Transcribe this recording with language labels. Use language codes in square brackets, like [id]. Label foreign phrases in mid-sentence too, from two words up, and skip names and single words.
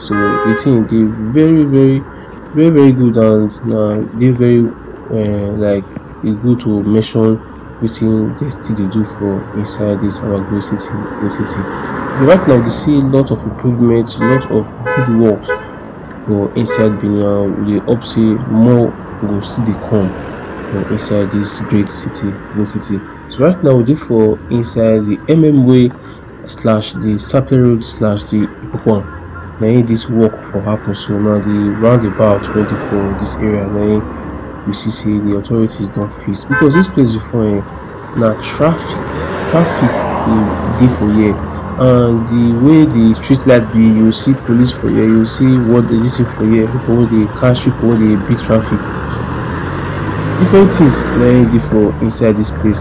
[pcm] So the thing they very good, and they very like e good to mention wetin they still dey do for inside this our great city. Right now we see a lot of improvements, a lot of good works for inside Benin, and we dey hope say more go still dey come for inside this great city, So right now we dey for inside the way slash the Sapele Road slash the Ipokuan. Na im this work for happen, so now the roundabout wey dey for this area na im we see say the authorities don fix, because this place before na traffic dey for here, and the way the street light be, you see police for here, you see what they lis ten for here, people wey dey catch people wey dey beat traffic, different things na im dey for inside this place.